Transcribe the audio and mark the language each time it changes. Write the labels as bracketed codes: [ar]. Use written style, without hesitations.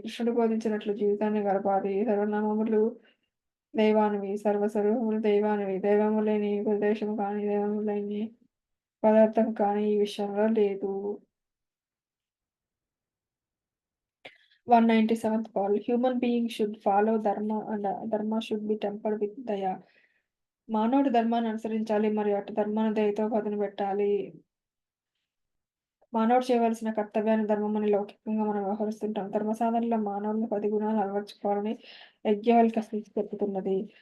[te] కృష్ణుడు బోధించినట్లు జీవితాన్ని గడపాలి. సర్వనామములు దైవానివి, సర్వస్వరూపములు దైవానివి. దైవము లేని ప్రదేశము కానీ, దైవము లేని పదార్థం కానీ ఈ విషయంలో లేదు. [en] 197th call. Human beings should follow dharma and dharma should be tempered with daya. [te] మానవుడు ధర్మాన్ని అనుసరించాలి మరియు అటు ధర్మాన్ని దయతో పదును పెట్టాలి. మానవుడు చేయవలసిన కర్తవ్యాన్ని ధర్మమని లౌకికంగా మనం వ్యవహరిస్తుంటాం. ధర్మ సాధనలో మానవులు 10 గుణాలు అలవర్చుకోవాలని యజ్ఞవల్క్య స్మృతి చెబుతున్నది.